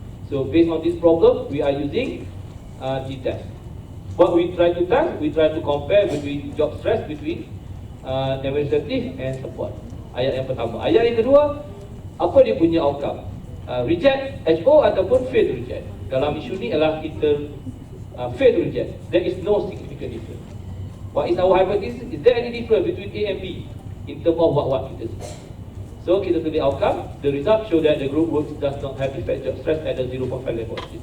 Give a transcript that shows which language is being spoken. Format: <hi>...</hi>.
<en>So based on this problem, we are using t-test. What we try to test, we try to compare between job stress between administrative and support.</en> <ms>Ayat yang pertama. Ayat yang kedua, apa dia punya outcome? Reject HO ataupun fail to reject. Dalam isu ni adalah kita fail to reject.</ms> <en>There is no significant difference. What is our hypothesis? Is there any difference between A and B in terms of what</en> <ms>kita sebut?</ms> <en>So</en> <ms>kita tulis</ms> <en>outcome. The result show that the group work does not have effect job stress at the 0.5 level.</en>